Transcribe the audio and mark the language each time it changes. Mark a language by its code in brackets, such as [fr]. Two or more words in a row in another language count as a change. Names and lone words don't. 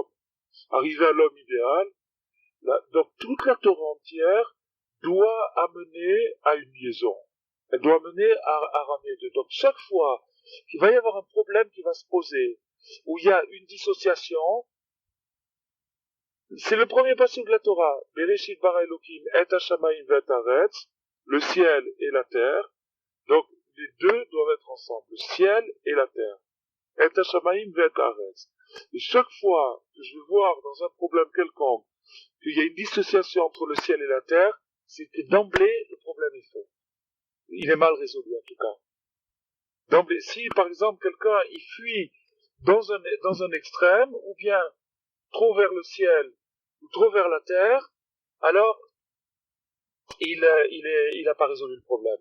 [fr] Arriver à l'homme idéal, donc toute la Torah entière doit amener à une liaison. Elle doit amener à ramener deux. Donc chaque fois qu'il va y avoir un problème qui va se poser, où il y a une dissociation, c'est le premier passage de la Torah. [he] בראשית ברא אלהים את השמים ואת הארץ, [fr] le ciel et la terre. Donc les deux doivent être ensemble, le ciel et la terre. [he] את השמים ואת הארץ. [fr] Et chaque fois que je vais voir dans un problème quelconque qu'il y a une dissociation entre le ciel et la terre, c'est que d'emblée, le problème est faux. Il est mal résolu, en tout cas. D'emblée, si, par exemple, quelqu'un, il fuit dans un extrême, ou bien trop vers le ciel, ou trop vers la terre, alors, il a pas résolu le problème.